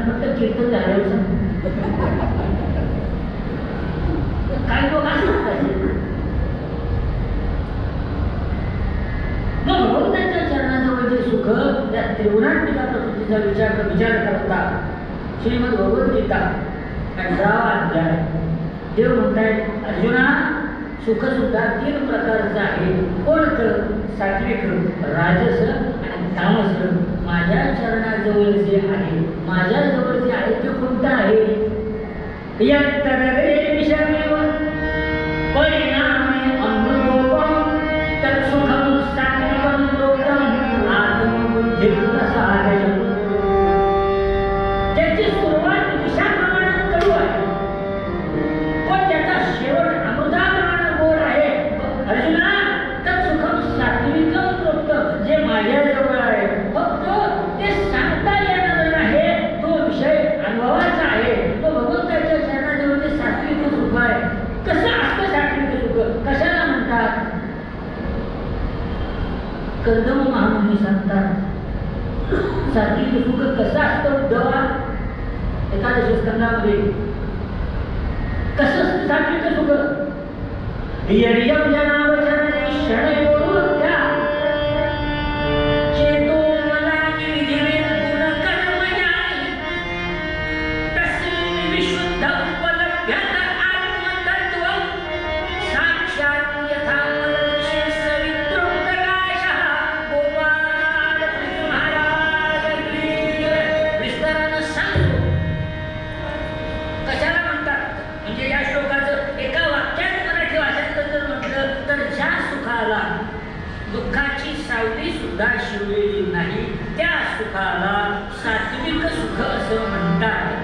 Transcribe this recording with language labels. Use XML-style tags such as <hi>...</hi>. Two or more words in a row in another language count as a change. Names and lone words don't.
<mr>फक्त कीर्तन झाल्यावर सांग. काही लोक असतात मग भगवंताच्या चरणाजवळचे सुख त्या त्रिगुणात्मिका प्रकृतीचा विचार करता श्रीमद भगवद्गीता 18वा अध्याय. देव म्हणतायत, अर्जुना, सुख सुद्धा 3 प्रकारचं आहे. कोणतं? सात्विक, राजस आणि तामस. माझ्या चरणाजवळ जे आहे, माझ्याजवळ जे आहे ते कोणतं आहे?</mr> <sa>यत्तदग्रे विषमेव परिणामे अमृतोपम तत्सुखं सात्विकं प्रोक्तम् आत्मबुद्धिप्रसादयम्.</sa> <mr>ज्याची सुरुवात विषाप्रमाणे कडू आहे पण त्याचा शेवट अमृताप्रमाणे गोड आहे. अर्जुना,</mr> <sa>तत्सुखं सात्विकं प्रोक्तम्.</sa> <mr>जे माझ्याजवळ आहे फक्त ते सांगता येणार आहे, तो विषय अनुभवाचा आहे. तो भगवंताच्या चरणाजवळ जे सात्विक सुख आहे. कसं असतं सात्विक सुख? कशाला म्हणतात? कर्दम महामुनी सांगतात सात्विक सुख कसं असतं. उद्धवा, एकादश स्कंदामध्ये कसं असतं सात्विक सुख?</mr> <sa>यर्यं जनावचरणे क्षणयोरुत्या चेतो मनानि विधिवेद गुणकर्मयानि तस्मिन् विशुद्धं उपलभ्यत आत्मतत्त्वं साक्षात् यथा मलक्ष्ये सवित्रो प्रकाशः.</sa> <mr>गोपाल महाराज विस्तारानं सांगतो कशाला म्हणतात. म्हणजे या श्लोकाचं एका वाक्यात मराठी भाषेत जर म्हटलं तर, ज्या सुखाला दुःखाची सावली सुद्धा शिवलेली नाही त्या सुखाला सात्विक सुख असं म्हणतात.</mr>